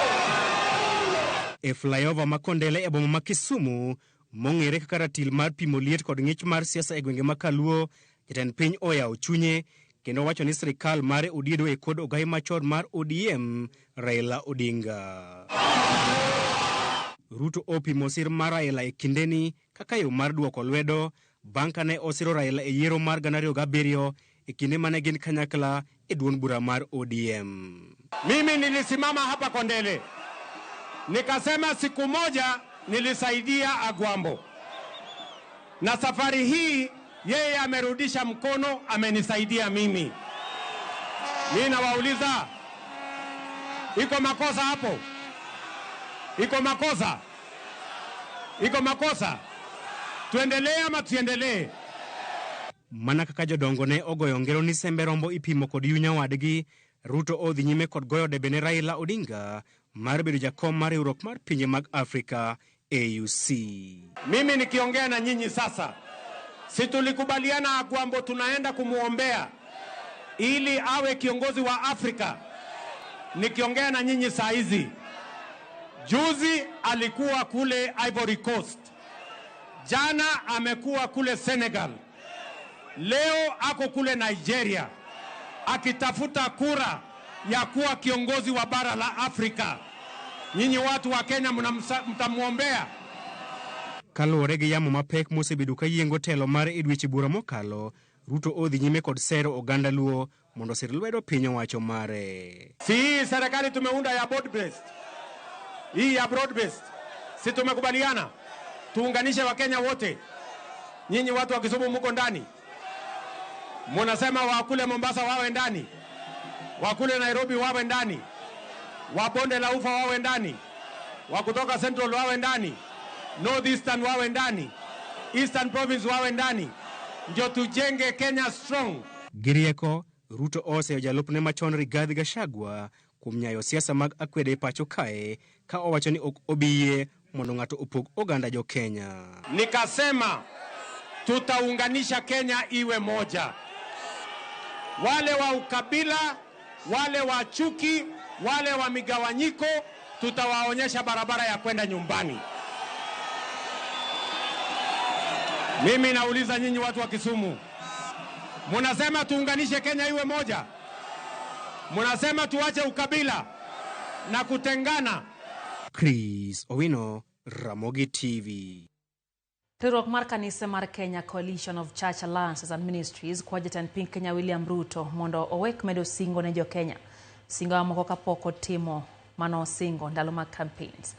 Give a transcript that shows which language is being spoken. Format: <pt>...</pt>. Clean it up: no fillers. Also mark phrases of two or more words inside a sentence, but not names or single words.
<luo>E flyover ma Kondele e boma ma Kisumu mong'ere kaka ratil mar pimo liet kod ng'ich mar siasa e gwenge ma Kaluo, jatend piny oyawo chunye kendo wacho ni sirikal mare odiedo e kod ogai machon mar ODM Raila Odinga. Ruto opimo sir mar Raila e kindeni kaka yo mar duoko lwedo bang' kane osiro Raila e yiero mar 2007 e kinde mane gin kanyakla e duond bura mar ODM.</luo> <sw>Mimi nilisimama hapa Kondele nikasema siku moja nilisaidia Agwambo, na safari hii yeye amerudisha mkono, amenisaidia mimi. Mimi nawauliza, iko makosa hapo? Iko makosa? Iko makosa? Tuendelee ama tuendelee?</sw> <luo>Mana kaka jodongo ne ogoyo ngero ni sembe rombo ipimo kod yunya wadgi, Ruto odhi nyime kod goyo debe ne Raila Odinga mar bedo jakom mar riwruok mar pinje mag Afrika AUC.</luo> <sw>Mimi nikiongea na nyinyi sasa, si tulikubaliana Agwambo tunaenda kumuombea ili awe kiongozi wa Afrika. Nikiongea na nyinyi saa hizi, juzi alikuwa kule Ivory Coast, jana amekuwa kule Senegal, leo ako kule Nigeria akitafuta kura ya kuwa kiongozi wa bara la Afrika. Nyinyi watu wa Kenya mtamuombea?</sw> <luo>Kaluwore gi yamo mapek mosebedo ka yiengo telo mare e dweche bura mokalo, Ruto odhi nyime kod sero oganda luo mondo sir lwedo piny owacho mare.</luo> <sw>Si hii serikali tumeunda ya</sw> <en>broad based,</en> <sw>hii ya</sw> <en>broad based,</en> <sw>si tumekubaliana tuunganishe wa Kenya wote? Nyinyi watu wa Kisumu mko ndani, mnasema wakule Mombasa wawe ndani, wakule Nairobi wawe ndani, wa Bonde la Ufa wawe ndani, wa kutoka Central wawe ndani, North Eastern wawe ndani, Eastern Province wawe ndani, ndio tujenge Kenya strong.</sw> <luo>Girieko Ruto oseyo jalupne machon Rigathi Gachagua kuom nyayo siasa mag akwede pacho kae ka owacho ni ok obiye mondo ng'ato opog oganda jo Kenya.</luo> <sw>Nikasema tutaunganisha Kenya iwe moja. Wale wa ukabila, wale wa chuki, wale wa migawanyiko, tutawaonyesha barabara ya kwenda nyumbani. Mimi nauliza nyinyi watu wa Kisumu, munasema tuunganishe Kenya iwe moja? Munasema tuache ukabila na kutengana? Chris Owino, Ramogi TV.</sw> <luo>Riwruok mar kanisa mar Kenya Coalition of Church Alliances and Ministries kwa jatend piny Kenya William Ruto mondo owek medo singo ne jo Kenya. Singo moko kapok otimo mano singo ndalo mag campaigns.</luo>